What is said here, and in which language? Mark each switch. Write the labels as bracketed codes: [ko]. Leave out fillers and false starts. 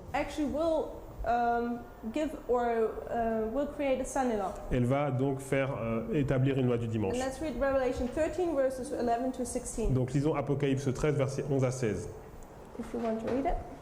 [en] actually will will create a Sunday law. [fr] elle va donc établir une loi du dimanche. [en] And let's read Revelation 13, verses 11 to 16, [fr] Donc lisons Apocalypse 13, versets 11 à 16. [en] if you want to read it.